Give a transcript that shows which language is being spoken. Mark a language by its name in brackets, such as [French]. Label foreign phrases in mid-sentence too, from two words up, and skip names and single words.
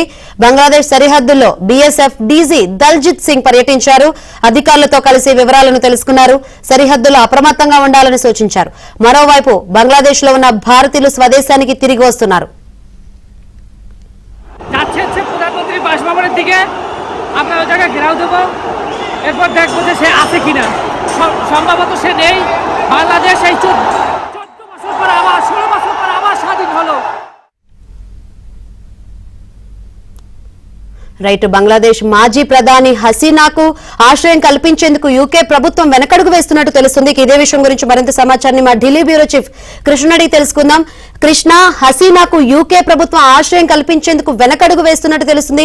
[Telugu] బంగ్లాదేశ్ సరిహద్దుల్లో బీఎస్ఎఫ్ డీజీ దల్జిత్ సింగ్ పర్యటించారు. అధికారులతో కలిసి వివరాలను తెలుసుకున్నారు. సరిహద్దులో అప్రమత్తంగా ఉండాలని సూచించారు. మరోవైపు బంగ్లాదేశ్ లో ఉన్న భారతీయులు స్వదేశానికి తిరిగి వస్తున్నారు. [Bangla] প্রধানমন্ত্রী বাসভবনের দিকে আমরা ওই জায়গায় ঘেরাও দেবো, এরপর দেখবো যে সে আছে কিনা। সম্ভবত সে নেই। বাংলাদেশ এই 14 বছর পর আবার 16 বছর পর আবার স্বাধীন হলো। [Telugu] రైట్ బంగ్లాదేశ్ మాజీ ప్రధాని హసీనాకు ఆశ్రయం కల్పించేందుకు యూకే ప్రభుత్వం వెనకడుగు వేస్తున్నట్టు తెలుస్తుంది. ఇదే విషయం గురించి మరింత సమాచారాన్ని మా ఢిల్లీ బ్యూరో చీఫ్ కృష్ణ అడిగి తెలుసుకుందాం. కృష్ణ, హసీనాకు యూకే ప్రభుత్వం ఆశ్రయం కల్పించేందుకు వెనకడుగు వేస్తున్నట్టు తెలుస్తుంది.